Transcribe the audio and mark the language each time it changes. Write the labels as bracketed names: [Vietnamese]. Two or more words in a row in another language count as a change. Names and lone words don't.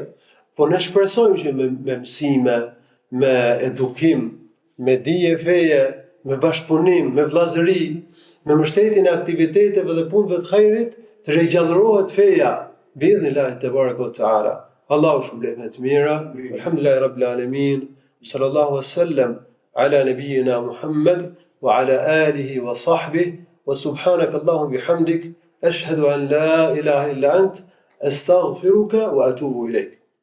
[Albanian] Po ne shpresojmë që me mësime, me edukim, me dije feje, me bashkëpunim, me vllazëri, me mbështetjen e aktiviteteve dhe punëve të xhairit, të rigjallërohet feja. [Arabic] بإذن الله تبارك وتعالى. [Albanian] Allahu shpëlet në të mira. [Arabic] الحمد لله رب العالمين صلى الله عليه وسلم على نبينا محمد وعلى آله وصحبه وسبحانك اللهم بحمدك أشهد أن لا إله إلا أنت أستغفرك وأتوب إليك.